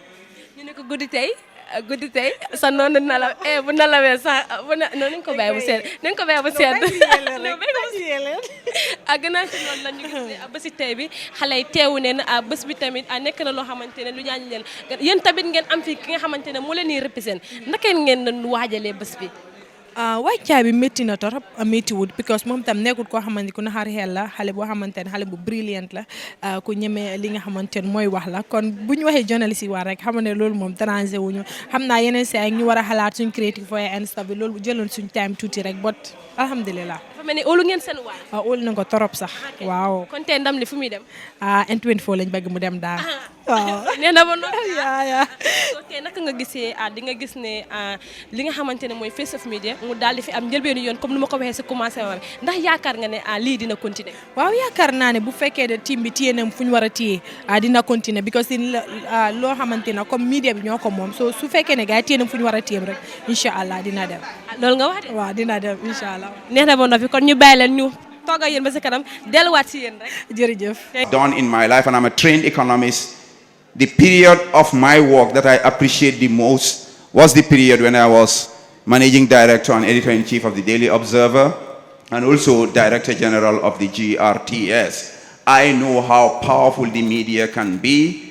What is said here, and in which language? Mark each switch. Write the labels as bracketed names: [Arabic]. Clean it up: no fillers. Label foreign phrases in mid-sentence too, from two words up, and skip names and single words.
[Wolof] ñu ne ko guddi tey sa noonu nalaw bu nalawee sax noonu nañ ko bàyyi bu sedd nañ ko bàyyi bu sedd gannaaw si loolu la ñu gis ne bési tey bi xale yi teewu neen bés bi tamit nekk na loo xamante ne lu ñaañu leen yéen tamit ngeen am fi ki nga xamante ne moo leen di représenté naka ngeen waajalee bés bi wàccaay bi métti na torop métti wut because moom tam nekkul koo xamante ku naxar xel la xale boo xamante ne xale bu brilliant la ku ñemee li nga xamante ne mooy wax la kon bu ñu waxee journaliste yi war rek xam ne loolu moom dérangé wuñu xam naa yeneen saa yi ñu war a xalaat suñ creative voie [English] and stuff [Wolof] bi loolu jëloon suñ time tuuti rek bot alhamdulilah dafa mel ni óolu ngeen seen waay óolu na ko torop sax waaw kon tey ndam li fu muy dem N24 lañ bëgg mu dem daal waaw nee na ba noonu yaa so tey naka nga gisee di nga gis ne li nga xamante ne mooy Face of Media mu daal di fi am njëlbeenu yoon comme ni ma ko waxee si commencement bi ndax yaakaar nga ne lii dina continuer waaw yaakaar naa ne bu fekkee de team bi téye na fu ñu war a téye dina continuer because loo xamante ne comme media bi ñoo ko moom so su fekkee ne gars yi téye na fu ñu war a téye rek [Arabic] إن شاء الله [Wolof] dina dem loolu nga wax de waaw dina dem [Arabic] إن شاء الله [Wolof] neex na ba noppi kon ñu bàyyi leen ñu toog ak yéen ba si kanam delluwaat si yéen rek jërëjëf [English] done in my life and I'm a trained economist. The period of my work that I appreciate the most was the period when I was Managing Director and Editor-in-Chief of the Daily Observer and also Director General of the GRTS. I know how powerful the media can be.